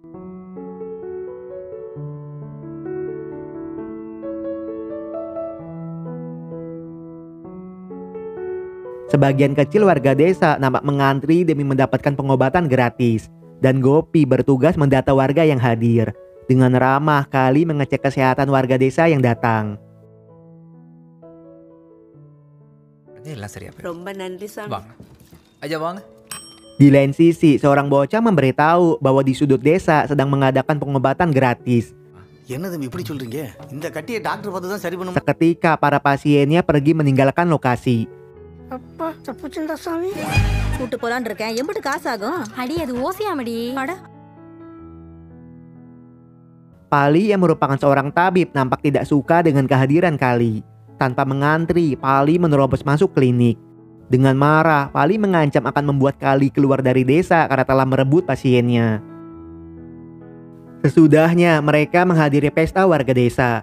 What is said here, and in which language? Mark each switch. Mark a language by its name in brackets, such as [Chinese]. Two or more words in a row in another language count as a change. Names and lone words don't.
[Indonesian] Sebagian kecil warga desa nampak mengantri demi mendapatkan pengobatan gratis. Dan Gopi bertugas mendata warga yang hadir. Dengan ramah, Kali mengecek kesehatan warga desa yang datang. [Tamil] ரொம்ப நன்றி சாமி. வாங்க aja வாங்க. [Indonesian] Di lain sisi, seorang bocah memberitahu bahwa di sudut desa sedang mengadakan pengobatan gratis. [Tamil] என்ன தம்பி இப்படி சொல்றீங்க? இந்த கட்டியை டாக்டர் பார்த்து தான் சரி பண்ண. [Indonesian] Seketika para pasiennya pergi meninggalkan lokasi. [Tamil] அப்பா தப்புச்சுடா சாமி. கூட்டு போலான்னு இருக்கேன். எம்பிட்டு காசு ஆகும்? அடி அது ஓசியாமடி. அட [Indonesian] Pali yang merupakan seorang tabib nampak tidak suka dengan kehadiran Kali. Tanpa mengantri, Pali menerobos masuk klinik. Dengan marah, Pali mengancam akan membuat Kali keluar dari desa karena telah merebut pasiennya. Sesudahnya, mereka menghadiri pesta warga desa.